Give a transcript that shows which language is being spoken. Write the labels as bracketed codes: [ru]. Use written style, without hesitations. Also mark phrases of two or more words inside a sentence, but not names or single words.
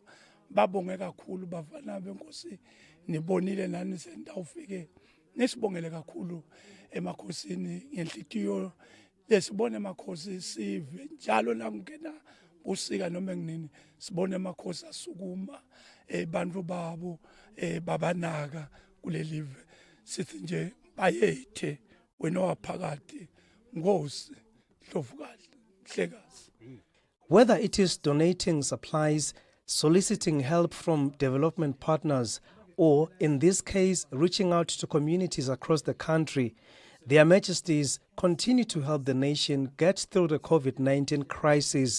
[ss] babonge kakhulu bafana benkosi nibonile nani sendawufike nisibongele kakhulu emakhosini ngenhlitiyo lesibone emakhosi sive njalo la kungena usika noma nginini sibone emakhosi asukuma bantu babo babanaka kulelive sithi nje bayethe wena waphakathi Nkosi Dlovukazi Hlekazi. [en] Whether it is donating supplies, soliciting help from development partners, or in this case, reaching out to communities across the country, their majesties continue to help the nation get through the COVID-19 crisis.